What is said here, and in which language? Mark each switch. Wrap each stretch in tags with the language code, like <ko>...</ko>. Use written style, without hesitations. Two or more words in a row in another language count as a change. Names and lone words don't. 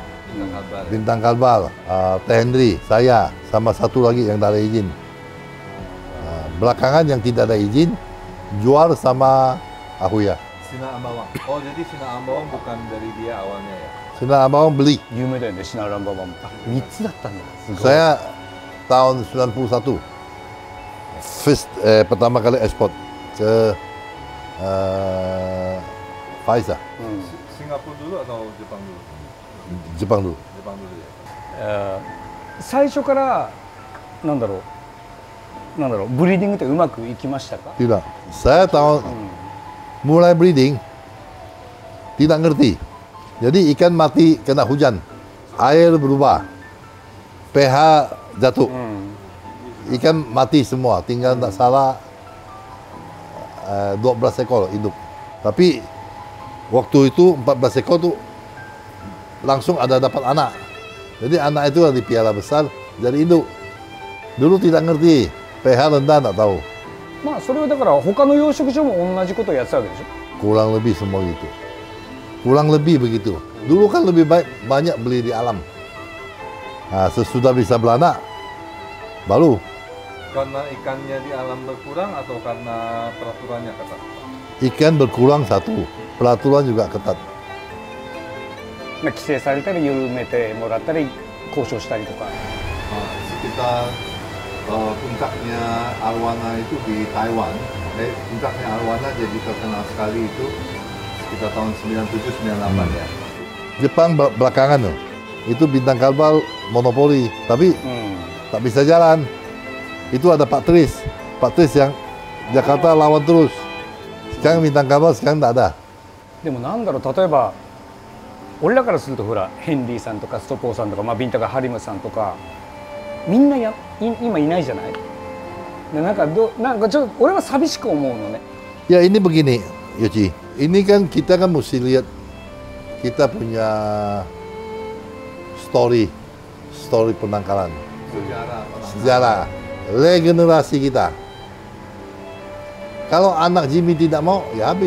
<id>Bintang Kalbal, Teh Hendri, saya, sama satu lagi yang tidak ada izin. Belakangan yang tidak ada izin, jual sama Akuya. Sina Ambawang. Oh, jadi Sina Ambawang bukan dari dia awalnya ya? Sina Ambawang beli.</id> <ja>有名だよね、シナランババン。3つだったんだ。</ja> <id>Saya tahun 91 first pertama kali ekspor ke Faisal. Singapura dulu atau Jepang dulu? Jepang dulu. Jepang dulu ya.</id> <ja>最初からブリーディングってうまくいきましたか？</ja> <id>Tidak. Saya tahun mulai breeding tidak ngerti. Jadi ikan mati kena hujan, air berubah, pH jatuh, ikan mati semua. Tinggal tak salah 12 ekor hidup. Tapi waktu itu 14 ekor tuh langsung ada dapat anak. Jadi anak itu di piala besar jadi induk. Dulu tidak ngerti, pH rendah tak tahu.</id> <ja>それはだから他の養殖場も同じことをやってたわけでしょ？</ja> <id>Kurang lebih semua gitu. Kurang lebih begitu. Dulu kan lebih baik banyak beli di alam. Nah, sesudah bisa beranak, baru. Karena ikannya di alam berkurang atau karena peraturannya ketat? Ikan berkurang satu, peraturan juga ketat.</id> <ja>規制されたり緩めてもらったり交渉したりとか。</ja> <id>Sekitar puncaknya arwana itu di Taiwan. Puncaknya arwana jadi terkenal sekali itu sekitar tahun 97-98 ya. Jepang belakangan tuh. Itu Bintang Kalbal monopoli, tapi tak bisa jalan. Itu ada Pak Tris yang Jakarta lawan terus. Sekarang Bintang Kalbal sekarang tak ada.</id> <ja>でも例えば俺らからするとほらヘンリーさんとかストポーさんとか、ビンタがハリムさんとかみんな今いないじゃない。でちょっと俺は寂しく思うのね。</ja> <id>Ya ini begini, Yoci. Ini kan kita kan mesti lihat kita punya story penangkaran, sejarah, regenerasi kita. Kalau anak Jimmy tidak mau, ya habis.</id>